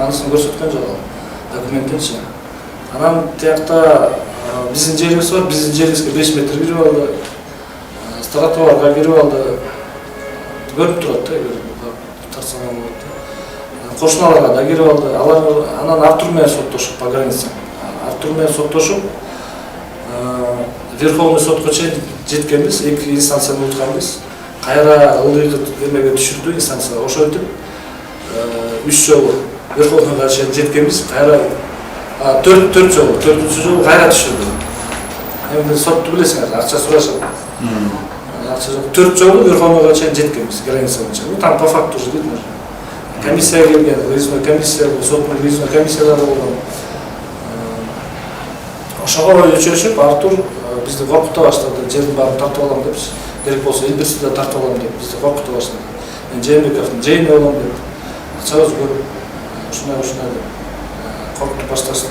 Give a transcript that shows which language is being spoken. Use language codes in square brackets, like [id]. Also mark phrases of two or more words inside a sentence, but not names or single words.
[ky] Анысын көрсөткөн жок документинчи. Анан тиякта биздин жерибиз бар, биздин жерибизге 5 метр кирип алды. Тротуарга кирип алды. Көрүп турат да, тарсаган болот да. Кошуналарга да кирип алды. Алар анан Артур менен соттошуп [ru] по границе. [ky] Артур менен соттошуп Верховный сотко чейин жеткенбиз, 2 инстанцияны утканбыз. Кайра ылдыйкы эмеге түшүрдү инстанция. Ошентип 3 жолу Верховныйга чейин жеткенбиз. Кайра 4 жолу, 4-чү жолу кайра түшүрдү. Эми сотту билесиңер, акча сурашат. Акча жок. 4 жолу Верховныйга чейин жеткенбиз граница боюнча. Бул там [ru] по факту уже [ky] дейт. Комиссия келген, [ru] выездной комиссия, [ky] соттун [ru] выездной комиссиялары [ky] болгон. Ошого өчөшүп Артур бизди коркута баштады. Жердин баарын тартып алам деп, керек болсо Элбирсти да тартып алам деп бизди коркута баштады. Мен Жээнбековдун жейини болом деп, акчабыз көп, ушундай деп коркутуп башташты.